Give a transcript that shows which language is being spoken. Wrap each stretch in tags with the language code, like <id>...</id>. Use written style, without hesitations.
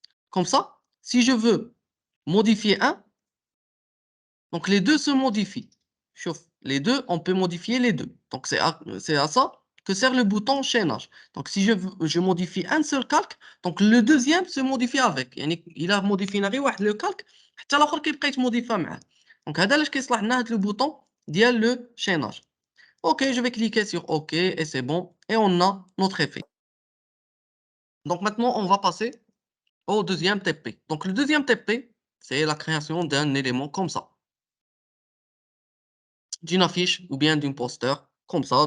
<fr>Comme ça, si je veux modifier un, donc les deux se modifient. Chauffe. Les deux, on peut modifier les deux. Donc c'est à ça que sert le bouton chaînage. Donc si je modifie un seul calque, donc le deuxième se modifie avec.</fr> <ar>يعني</ar> <fr>il a modifié</fr> <ar>غير واحد le calque حتى الاخر كيبقى يتموديفا معاه. Donc هذا علاش كيصلح لنا هذا le bouton ديال le chaînage.</ar> <fr>OK, je vais cliquer sur OK et c'est bon et on a notre effet. Donc maintenant on va passer au deuxième TP. Donc le deuxième TP, c'est la création d'un élément comme ça, d'une affiche ou bien d'un poster comme ça.</fr>